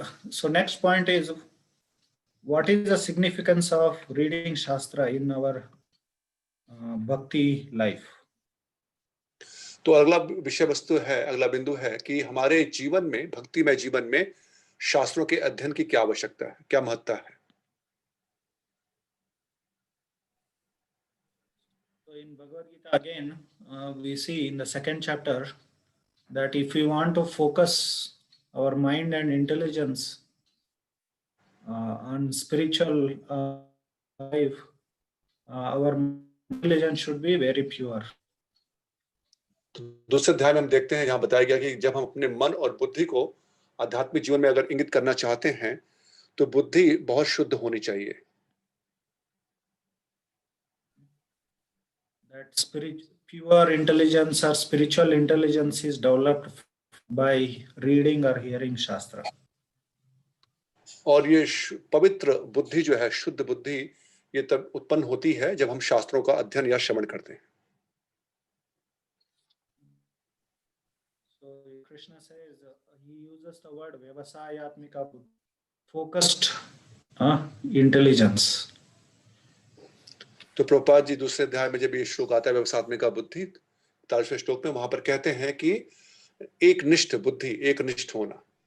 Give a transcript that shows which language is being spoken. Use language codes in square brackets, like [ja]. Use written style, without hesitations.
[en] So next point is, what is the significance of reading Shastra in our bhakti life? [hi] तो अगला विषय वस्तु है, अगला बिंदु है कि हमारे जीवन में, भक्तिमय जीवन में शास्त्रों के अध्ययन की क्या आवश्यकता है, क्या महत्ता है. [en] So in Bhagavad Gita again, we see in the 2nd chapter that if we want to focus our mind and intelligence on spiritual life, our intelligence should be very pure. [hi] दूसरे अध्याय में हम देखते हैं, यहाँ बताया गया कि जब हम अपने मन और बुद्धि को आध्यात्मिक जीवन में अगर इंगित करना चाहते हैं तो बुद्धि बहुत शुद्ध होनी चाहिए. [en] That pure intelligence or spiritual intelligence is developed by reading or hearing Shastra. [hi] और ये पवित्र बुद्धि जो है, शुद्ध बुद्धि, ये तब उत्पन्न होती है जब हम शास्त्रों का अध्ययन या श्रवण करते हैं. [en] So Krishna says, he uses the word vyavasayatmika, focused intelligence. [hi] तो प्रभुपाद जी दूसरे अध्याय में जब ये श्लोक आता है व्यवसायत्मिका बुद्धि, 40वें श्लोक में वहां पर कहते हैं कि एकनिष्ठ बुद्धि, एकनिष्ठ होना.